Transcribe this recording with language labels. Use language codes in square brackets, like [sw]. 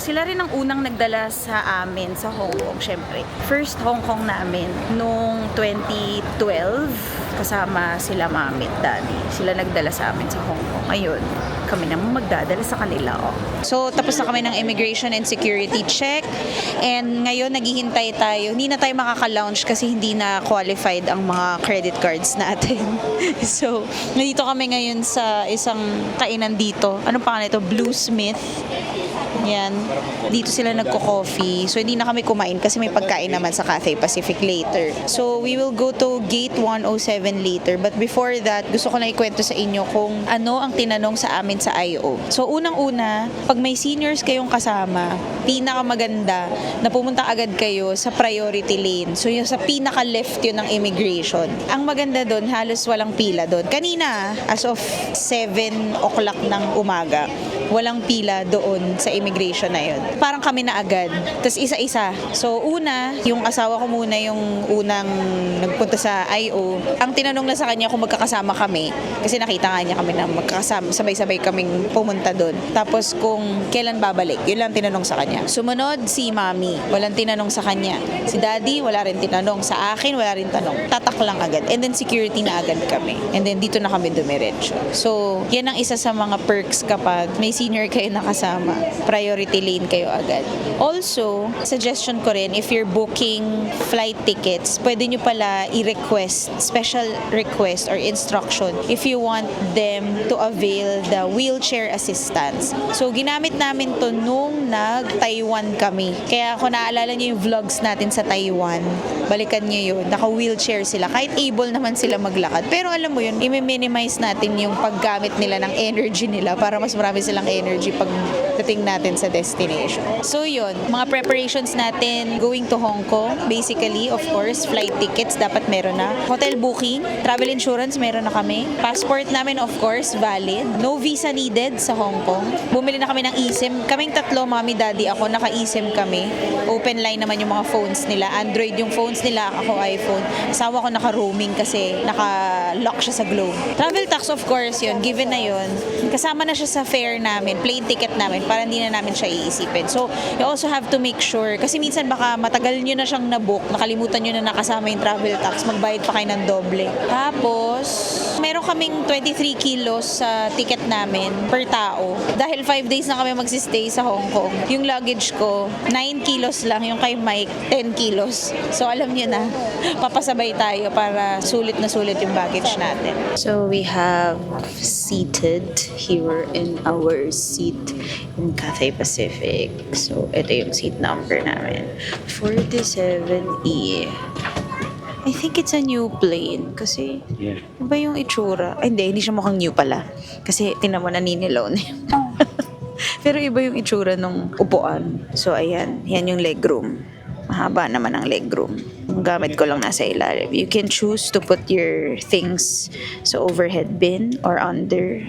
[tl] Sila rin ang unang nagdala sa amin sa Hong Kong, syempre. First Hong Kong namin nung 2012. Kasama sila mami at daddy. Sila nagdala sa amin sa Hong Kong. Ayun, kami naman magdadala sa kanila. Oh. So, tapos na kami ng immigration and security check. And ngayon, naghihintay tayo. Hindi na tayo makaka-lounge kasi hindi na qualified ang mga credit cards natin. So, nandito kami ngayon sa isang kainan dito. Anong pangalan ito? Bluesmith. Yan. Dito sila nagko-coffee. So, hindi na kami kumain kasi may pagkain naman sa Cathay Pacific later. [en] So, we will go to Gate 107 later. But before that, [tl] gusto ko na ikwento sa inyo kung ano ang tinanong sa amin sa I.O. So, unang-una, pag may seniors kayong kasama, pinakamaganda na pumunta agad kayo sa priority lane. So, yung sa pinaka-left yun ng immigration. Ang maganda doon, halos walang pila doon. Kanina, as of 7 o'clock ng umaga, walang pila doon sa immigration na yun. Parang kami na agad. Tapos isa-isa. So, una, yung asawa ko muna yung unang nagpunta sa I.O. Ang tinanong na sa kanya kung magkakasama kami, kasi nakita nga niya kami na magkakasama, sabay-sabay kaming pumunta doon. Tapos kung kailan babalik, yun lang tinanong sa kanya. Sumunod, si mami. Walang tinanong sa kanya. Si daddy, wala rin tinanong. Sa akin, wala rin tanong. Tatak lang agad. And then security na agad kami. And then dito na kami dumiretso. So, yan ang isa sa mga perks kapag may senior kayo nakasama. Priority lane kayo agad. [en] Also, suggestion ko rin, if you're booking flight tickets, [tl] pwede nyo pala i-request, [en] special request or instruction if you want them to avail the wheelchair assistance. [tl] So, ginamit namin to nung nag-Taiwan kami. Kaya kung naalala nyo yung vlogs natin sa Taiwan, balikan nyo yun. Naka-wheelchair sila. Kahit able naman sila maglakad. Pero alam mo yun, i-minimize natin yung paggamit nila ng energy nila para mas marami silang energy pag dating natin sa destination. So yun, mga preparations natin [en] going to Hong Kong. [tl] Basically, of course, flight tickets dapat meron na. Hotel booking, travel insurance meron na kami. Passport namin, of course, valid. No visa needed sa Hong Kong. Bumili na kami ng eSIM. Kaming tatlo, mami, daddy, ako, naka-eSIM kami. Open line naman yung mga phones nila. Android yung phones nila, ako iPhone. Asawa ko naka-roaming kasi naka-lock siya sa Globe. Travel tax, of course, yun. Given na yun. Kasama na siya sa fare namin, plane ticket namin, para hindi na namin siya iisipin. [en] So, you also have to make sure, [tl] kasi minsan baka matagal nyo na siyang nabook, nakalimutan nyo na nakasama yung travel tax, magbayad pa kayo ng doble. Tapos, meron kaming 23 kilos sa ticket namin per tao. Dahil 5 days na kami magsistay sa Hong Kong. Yung luggage ko, 9 kilos lang. Yung kay Mike, 10 kilos. So, alam nyo na, papasabay tayo para sulit na sulit yung baggage natin. [en] So, we have seated here in our seat in Cathay Pacific. [tl] So, ito yung seat number namin. 47E. [en] I think it's a new plane [tl] kasi iba yung itsura. Ay, hindi siya mukhang new pala. Kasi tinan mo naninilaw na yun. Pero iba yung itsura nung upuan. So, ayan. Yan yung legroom. Mahaba naman ang legroom. Ang gamit ko lang nasa ilalim. [en] You can choose to put your things sa overhead bin or under.